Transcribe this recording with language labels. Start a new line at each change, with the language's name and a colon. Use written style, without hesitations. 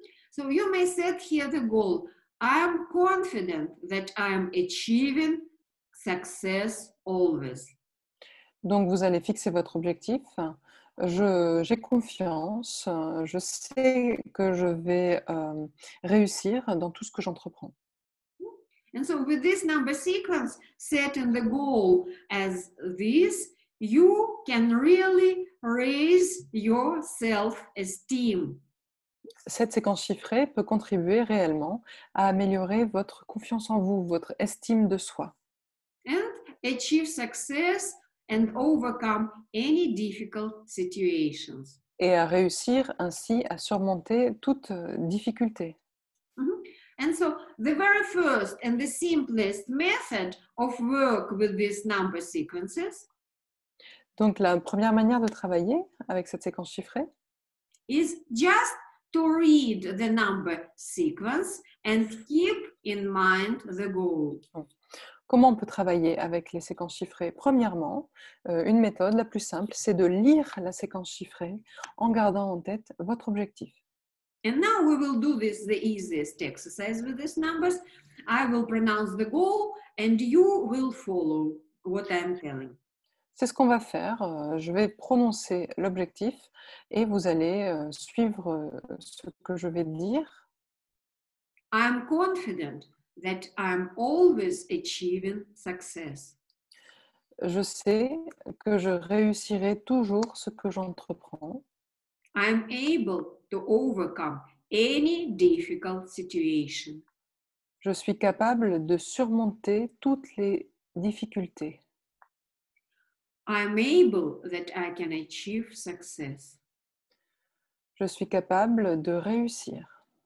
English: So you may set here the goal. I am confident that I am achieving success always.
French: Donc, vous allez fixer votre objectif. J'ai confiance, je sais que je vais réussir dans tout ce que j'entreprends.
English: And so with this number sequence, setting the goal as this, you can really raise your self-esteem.
French: Cette séquence chiffrée peut contribuer réellement à améliorer votre confiance en vous, votre estime de soi.
English: And achieve success and overcome any difficult situations.
French: Et à réussir ainsi à surmonter toute difficulté.
English: And so the very first and the simplest method of work with these number sequences
French: Donc la première manière de travailler avec cette séquence chiffrée,
English: is just to read the number sequence and keep in mind the goal.
French: comment on peut travailler avec les séquences chiffrées? Premièrement, une méthode la plus simple, c'est de lire la séquence chiffrée en gardant en tête votre objectif.
English: And now we will do this, the easiest exercise with these numbers. I will pronounce the goal and you will follow what I'm telling.
French: C'est ce qu'on va faire. Je vais prononcer l'objectif et vous allez suivre ce que je vais dire.
English: I'm confident that I'm always achieving success.
French: Je sais que je réussirai toujours ce que j'entreprends.
English: I'm able to overcome any difficult situation.
French: Je suis capable de surmonter toutes les difficultés.
English: I'm able that I can achieve success.
French: Je suis capable de réussir.